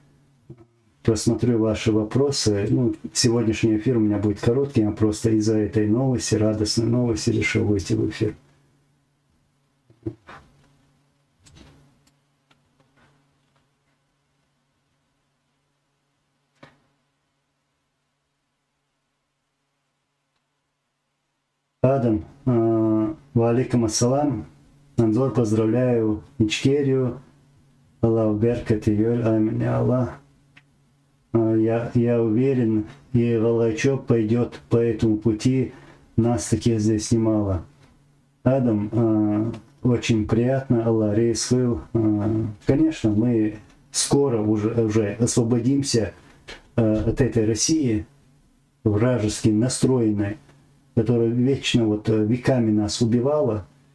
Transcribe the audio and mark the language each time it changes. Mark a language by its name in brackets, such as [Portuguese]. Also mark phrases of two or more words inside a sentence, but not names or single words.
[Russian] Сначала просмотрю ваши вопросы. Ну, сегодняшний эфир у меня будет короткий, я просто из-за этой новости, радостной новости, решил выйти в эфир. [Arabic] Адам, وعليكم السلام. [Russian] Анзор, поздравляю Ичкерию. Аллах беркат и амин, Аллах. Я уверен, и Волочок пойдет по этому пути. Нас таких здесь немало. Адам, очень приятно, Аллах рейсвил. Конечно, мы скоро уже освободимся от этой России, вражески настроенной, которая вечно вот веками нас убивала.